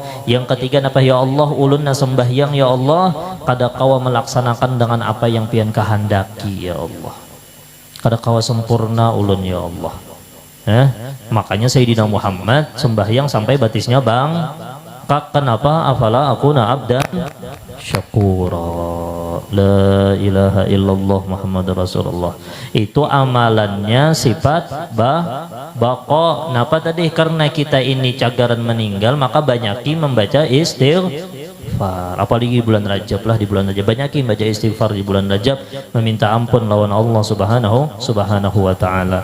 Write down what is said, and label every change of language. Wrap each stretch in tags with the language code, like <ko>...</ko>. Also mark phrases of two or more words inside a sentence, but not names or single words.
<bjn>Yang ketiga apa</bjn> <ar>يا الله</ar> <bjn>ulun nak sembahyang</bjn> <ar>يا الله</ar> <bjn>kada kawa melaksanakan dengan apa yang pian kehendaki</bjn> <ar>يا الله.</ar> <bjn>Kada kawa sempurna ulun</bjn> <ar>يا الله.</ar> <bjn>Makanya Sayyidina Muhammad sembahyang sampai batisnya bang. Kenapa?</bjn> <ar>أفلا أكون عبدا شكورا. لا إله إلا الله محمد رسول الله.</ar> <bjn>Itu amalannya sifat bako. Napa tadi? Karena kita ini cagaran meninggal, maka banyaki membaca istighfar. Apalagi bulan Rajab lah, di bulan Rajab banyaki membaca istighfar di bulan Rajab, meminta ampun lawan Allah</bjn> <ar>سبحانه وتعالى.</ar>